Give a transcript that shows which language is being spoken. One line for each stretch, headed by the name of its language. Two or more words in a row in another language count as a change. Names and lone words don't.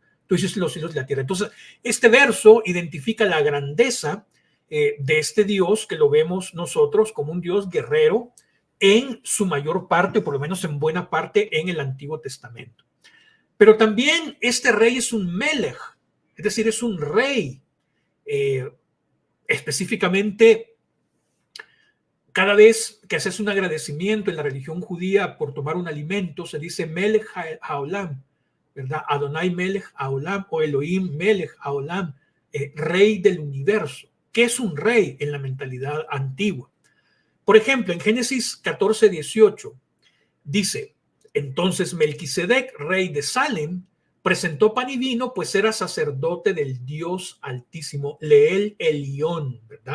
Spanish: Tú hiciste los cielos de la tierra. Entonces, este verso identifica la grandeza de este Dios que lo vemos nosotros como un Dios guerrero, en su mayor parte, o por lo menos en buena parte, en el Antiguo Testamento. Pero también este rey es un melech, es decir, es un rey. Específicamente, cada vez que haces un agradecimiento en la religión judía por tomar un alimento, se dice
Hebrew: מלך העולם,
Spanish: ¿verdad?
Hebrew: אדוני מלך העולם o אלוהים מלך העולם,
Spanish: rey del universo. ¿Qué es un rey en la mentalidad antigua? Por ejemplo, en Génesis 14:18 dice, entonces Melquisedec, rey de Salem, presentó pan y vino, pues era sacerdote del Dios Altísimo,
Hebrew: לאל עליון,
Spanish: ¿verdad?